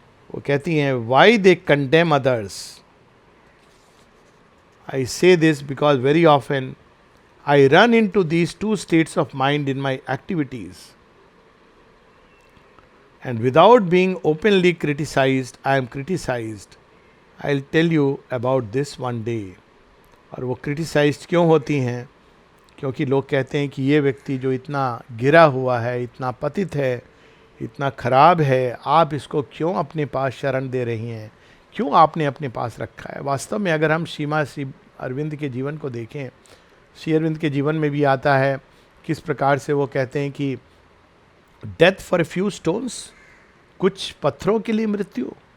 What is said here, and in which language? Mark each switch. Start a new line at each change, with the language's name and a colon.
Hindi: वो कहती हैं,
English: Why they condemn others. I say this because very often I run into these two states of mind in my activities, and without being openly criticized, I am criticized. I'll tell you about this one day.
Hindi: और वो criticised क्यों होती हैं? क्योंकि लोग कहते हैं कि ये व्यक्ति जो इतना गिरा हुआ है, इतना पतित है, इतना खराब है, आप इसको क्यों अपने पास शरण दे रही हैं, क्यों आपने अपने पास रखा है। वास्तव में अगर हम श्री अरविंद के जीवन को देखें, श्री अरविंद के जीवन में भी आता है किस प्रकार से वो कहते हैं कि
English: death for few stones,
Hindi: कुछ पत्थरों के लिए मृत्यु,